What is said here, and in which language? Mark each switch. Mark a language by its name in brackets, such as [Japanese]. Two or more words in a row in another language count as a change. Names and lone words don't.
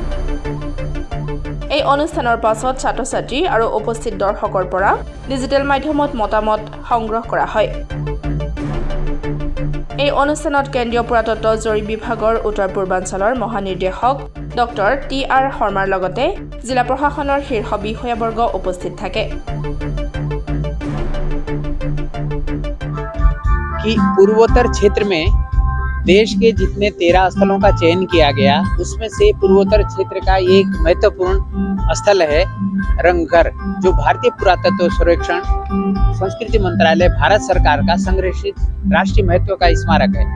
[Assamese] এই অনুষ্ঠানৰ পাছত ছাত্ৰ-ছাত্ৰী আৰু উপস্থিত দৰ্শকৰ পৰা ডিজিটেল মাধ্যমত মতামত সংগ্ৰহ কৰা হয়। এই অনুষ্ঠানত কেন্দ্ৰীয় পুৰাতত্ব জৰীপ বিভাগৰ উত্তৰ পূৰ্বাঞ্চলৰ মহানিৰ্দেশক ডক্টৰ টি.আৰ. শৰ্মাৰ লগতে জিলা প্ৰশাসনৰ শীৰ্ষ বিষয়াবৰ্গ উপস্থিত থাকে। [Hindi] कि पूर्वोत्तर क्षेत्र में देश के जितने 13 स्थलों का चयन किया गया, उसमें से पूर्वोत्तर क्षेत्र का एक महत्वपूर्ण स्थल है रंगघर, जो भारतीय पुरातत्व सर्वेक्षण संस्कृति मंत्रालय भारत सरकार का संरक्षित राष्ट्रीय महत्व का स्मारक है।